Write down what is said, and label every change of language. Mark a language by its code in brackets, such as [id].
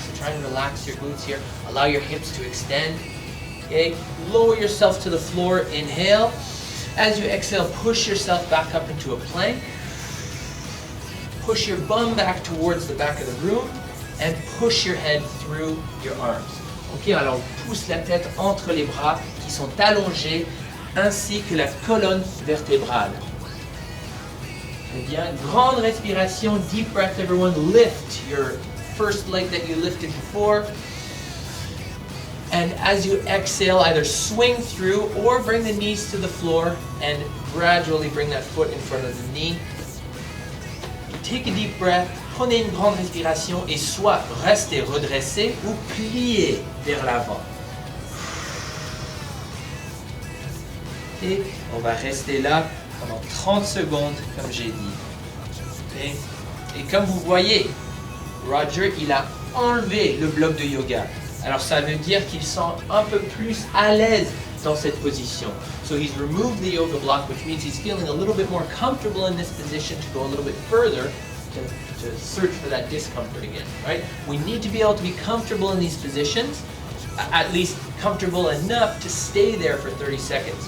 [en] So try and relax your glutes here. Allow your hips to extend. Okay, lower yourself to the floor. Inhale. As you exhale, push yourself back up into a plank. Push your bum back towards the back of the room and push your head through your arms. [fr] Ok, alors on pousse la tête entre les bras qui sont allongés ainsi que la colonne vertébrale. Très bien. Grande respiration, [en] deep breath everyone. Lift your first leg that you lifted before. And as you exhale, either swing through or bring the knees to the floor and gradually bring that foot in front of the knee. Take a deep breath, [fr] prenez une grande respiration et soit restez redressé ou pliez vers l'avant. Et on va rester là pendant 30 secondes, comme j'ai dit. Et comme vous voyez, Roger, il a enlevé le bloc de yoga. Alors ça veut dire qu'il sent un peu plus à l'aise dans cette position. [en] So he's removed the yoga block, which means he's feeling a little bit more comfortable in this position to go a little bit further to search for that discomfort again, right? We need to be able to be comfortable in these positions, at least comfortable enough to stay there for 30 seconds.